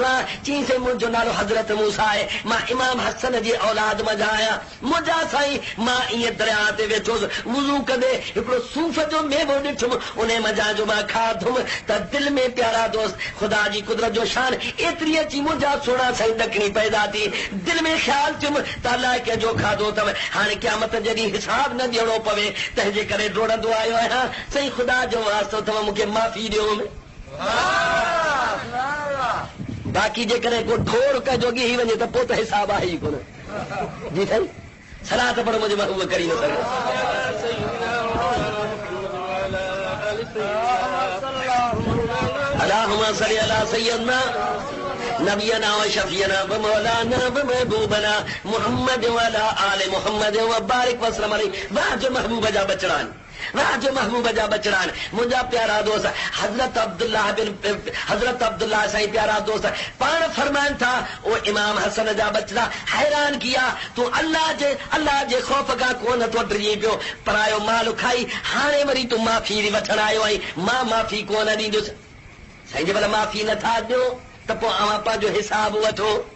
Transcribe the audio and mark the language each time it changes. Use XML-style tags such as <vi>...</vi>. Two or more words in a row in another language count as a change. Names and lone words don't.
<sd>आहे चई से मुंहिंजो नालो हज़रत मूसा आहे मां इमाम हसन जी औलाद मंझां आहियां मुंहिंजा साईं मां ईअं दरिया ते वेठोसि वुज़ू कंदे हिकिड़ो सूफ़ जो मेवो ॾिठुमि उन मंझां जो मां खाधुमि त दिलि में प्यारा दोस्त ख़ुदा जी कुदरत जो शान एतिरी अची मुंहिंजा सुहिणा साईं ॾकणी पैदा थी दिलि में ख़्यालु थियुमि त अलाए कंहिंजो खाधो अथव हाणे क़यामत जॾहिं हिसाब न ॾियणो पवे तंहिंजे करे डोड़ंदो आयो आहियां साईं ख़ुदा जो वास्तो अथव मूंखे माफ़ी ॾियो बाक़ी जेकॾहिं को ठोर कंहिंजो ॻी वञे त पोइ त हिसाब आहे ई कोन जी साईं सलाह त पर मुंहिंजे महबूब करी न सघे</sd> <ar>اللهم صل على سيدنا نبينا وشفيعنا ومولانا ومحبوبنا محمد وعلى آل محمد وبارك وسلم عليه</ar> <sd>वाह जो महबूब जा बचड़ान वाह जो महबूब जा बचड़ान मुंहिंजा प्यारा दोस्त हज़रत अब्दुल्लाह साईं प्यारा दोस्त पाण फरमाइनि था ओ इमाम हसन जा बचड़ा हैरान किया तूं अल्लाह जे ख़ौफ़ खां कोन थो डिॼी पियो परायो माल खाई हाणे वरी तूं माफ़ी वठण आयो आहीं मां माफ़ी कोन ॾींदुसि साईं जे भला माफ़ी नथा ॾियो त पोइ अवां पंहिंजो हिसाब वठो</sd>